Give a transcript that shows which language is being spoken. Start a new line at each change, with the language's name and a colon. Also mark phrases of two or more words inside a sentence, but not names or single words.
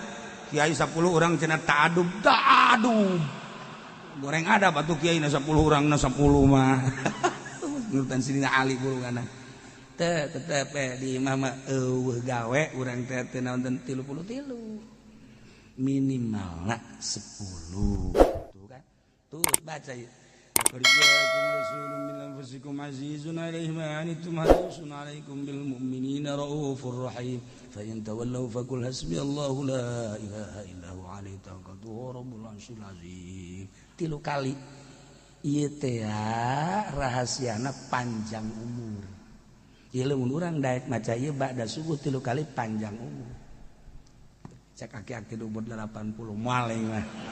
Sundanese: Kiai 10 urang cenah ta'adub. Goreng adab atuh kiai na 10 urangna 10 mah. Nurutan sidina Ali gulungana. Tetep di imah mah eueuh gawe urang teh teu naon 33 minimalna 10 tuh kan tuh baca
Arabic: يا قرآنكم رسول من أنفسكم عزيز عليه ما عنتم حريص عليكم بالمؤمنين رؤوف رحيم فإن تولوا فقل حسبي الله لا إله إلا هو عليه توكلت ورب العرش العظيم
Sundanese: 3 kali ieu teh rahasiana panjang umur. Ieu lamun urang daek maca ieu ba'da subuh 3 kali panjang umur. Cek aki-aki umur 80 moal aing mah.